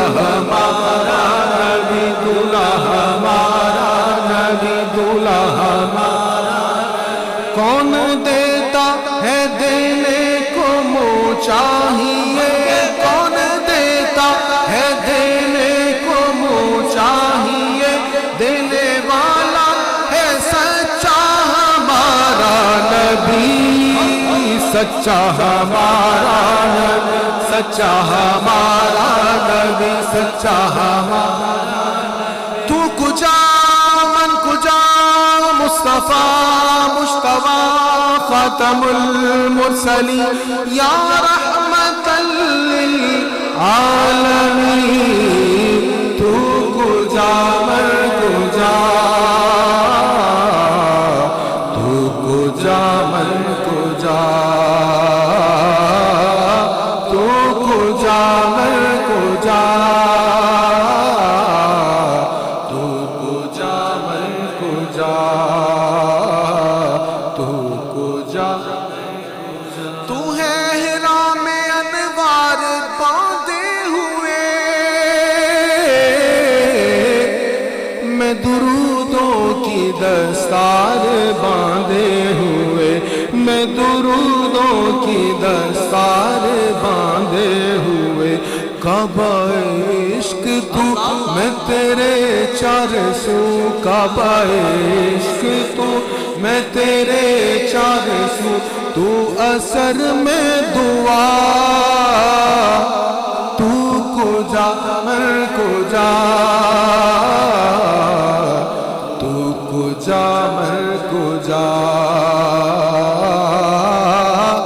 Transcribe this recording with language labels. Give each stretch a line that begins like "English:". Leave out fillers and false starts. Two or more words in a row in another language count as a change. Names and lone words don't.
Urdu: ہمارا نبی، دولہا ہمارا نبی، دولہا ہمارا، کون دیتا ہے دینے کو منہ چاہیے، کون دیتا ہے دینے کو منہ چاہیے، دینے والا ہے سچا ہمارا نبی، سچا ہمارا نبی، سچا ہمارا نبی، سچا ہمارا نبی،
Persian: تو کجا من کجا، مصطفیٰ مجتبیٰ خاتم المرسلین، یا رحمت للعالمین، تو کجا من کجا، تو کجا من کجا، تو کجا من کجا، تو کجا من کجا، تو کجا،
Urdu: تو ہے ہرا میں انوار باندھے ہوئے، میں درودوں کی دستار باندھے ہوئے، میں درودوں کی دستار باندھے ہوئے، کعبہ عشق تو میں تیرے چار سو، کعبہ عشق تو میں تیرے چار سو، تو اثر میں دعا،
Persian: تو کجا مر کجا، تو کجا مر کجا،